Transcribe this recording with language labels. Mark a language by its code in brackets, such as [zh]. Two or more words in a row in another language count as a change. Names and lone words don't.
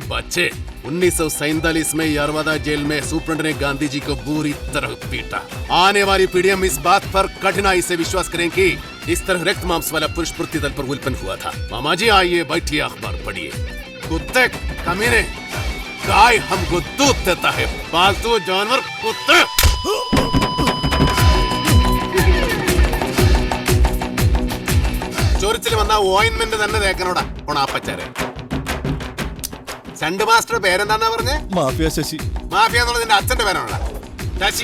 [hi] बच्चे 1947 में यरवदा जेल में सुप्रिंट ने गांधी जी को बुरी तरह पीटा। आने वाली पीढ़ियां इस बात पर कठिनाई से विश्वास करें कि इस तरह रक्त मांस वाला पुरुष पृथ्वी तल पर उत्पन्न हुआ था। मामा जी आइए बैठिए, अखबार पढ़िए। कुत्ते कमीने, गाय हमको दूध देता है, पालतू जानवर कुत्ते। [ml] ചൊറിച്ചിൽ വന്ന ഓയിൻമെന്റ് തന്നെ തേക്കനോടാ ഉണാപ്പച്ചാരെ. ചണ്ട് മാസ്റ്റർ പേരെന്താന്നാ പറഞ്ഞേ? മാഫിയ ശശി. മാഫിയ എന്നുള്ളത് നിന്റെ അച്ഛന്റെ പേരാണോടാ? ശശി.